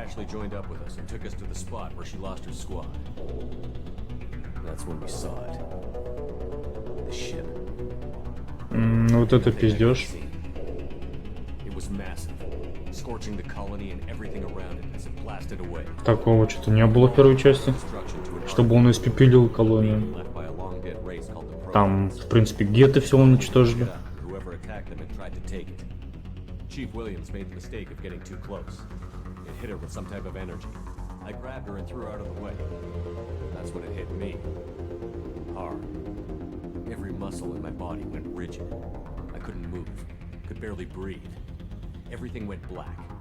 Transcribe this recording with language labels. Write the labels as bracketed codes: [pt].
[en] Ashley joined up with us and took us to the spot where she lost her squad. That's when we saw it. The ship. [ru] Вот это пиздёж. [en] It was massive, scorching the colony and everything around it as it blasted away. [ru] Такого что-то не было в первой части, чтобы он испепелил колонию. [en] Left by a long dead race called the Proxyma. [ru] Там, в принципе, геты все уничтожили. [en] Whoever attacked them and tried to take it. Chief Williams made the mistake of getting too close. It hit her with some type of energy. I grabbed her and threw her out of the way. That's when it hit me. Hard. Every muscle in my body went rigid. I couldn't move. Could barely breathe. Everything went black.